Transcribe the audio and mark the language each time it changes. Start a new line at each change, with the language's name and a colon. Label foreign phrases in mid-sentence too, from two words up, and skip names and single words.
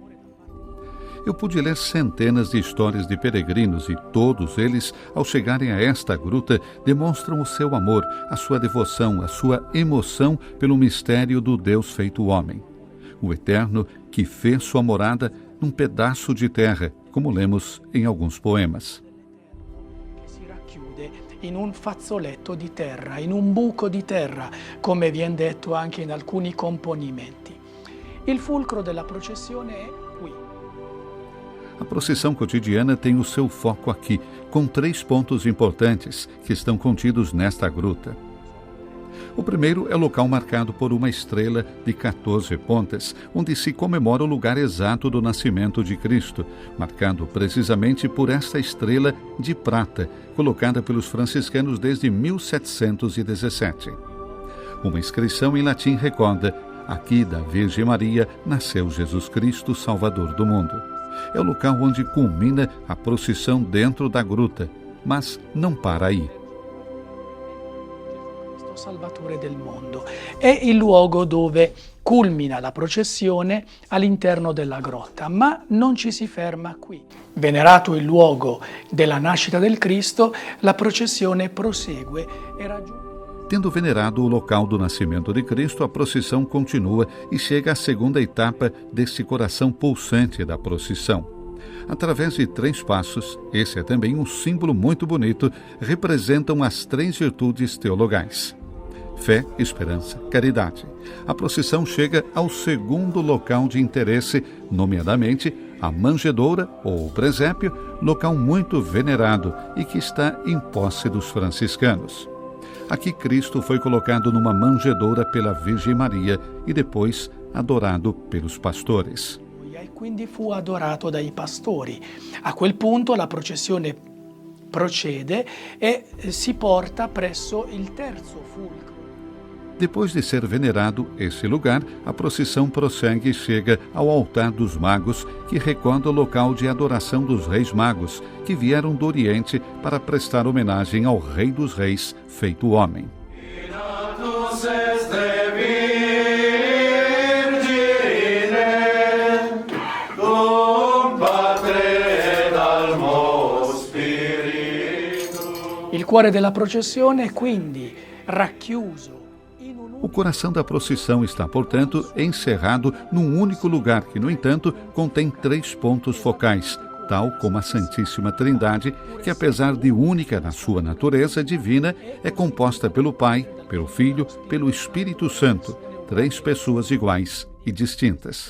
Portuguese: Eu pude ler centenas de histórias de peregrinos e todos eles, ao chegarem a esta gruta, demonstram o seu amor, a sua devoção, a sua emoção pelo mistério do Deus feito homem. O Eterno que fez sua morada num pedaço de terra, como lemos em alguns poemas.
Italian: Che si racchiude in un fazzoletto di terra, in un buco di terra, come viene detto anche in alcuni componimenti. Il fulcro della processione è qui.
Portuguese: A procissão cotidiana tem o seu foco aqui, com 3 pontos importantes que estão contidos nesta gruta. O primeiro é o local marcado por uma estrela de 14 pontas, onde se comemora o lugar exato do nascimento de Cristo, marcado precisamente por esta estrela de prata, colocada pelos franciscanos desde 1717. Uma inscrição em latim recorda: aqui da Virgem Maria nasceu Jesus Cristo, Salvador do mundo. É o local onde culmina a procissão dentro da gruta, mas não para aí.
Italian: Salvatore del mondo. È il luogo dove culmina la processione all'interno della grotta, ma non ci si ferma qui. Venerato il luogo della nascita del Cristo, la processione prosegue e raggiunge.
Portuguese: Tendo venerado o local do nascimento de Cristo, a procissão continua e chega à segunda etapa desse coração pulsante da procissão. Através de 3 passos, esse é também um símbolo muito bonito, representam as 3 virtudes teologais: fé, esperança, caridade. A procissão chega ao segundo local de interesse, nomeadamente a manjedoura ou presépio, local muito venerado e que está em posse dos franciscanos. Aqui Cristo foi colocado numa manjedoura pela Virgem Maria e depois adorado pelos pastores.
Italian: E quindi fu adorato dai pastori. A quel punto la processione procede e si porta presso il terzo fulcro.
Portuguese: Depois de ser venerado esse lugar, a procissão prossegue e chega ao altar dos magos, que recorda o local de adoração dos reis magos, que vieram do Oriente para prestar homenagem ao Rei dos Reis, feito homem.
Italian: Il cuore della processione è quindi racchiuso.
Portuguese: O coração da procissão está, portanto, encerrado num único lugar que, no entanto, contém 3 pontos focais, tal como a Santíssima Trindade, que, apesar de única na sua natureza divina, é composta pelo Pai, pelo Filho, pelo Espírito Santo, 3 pessoas iguais e distintas.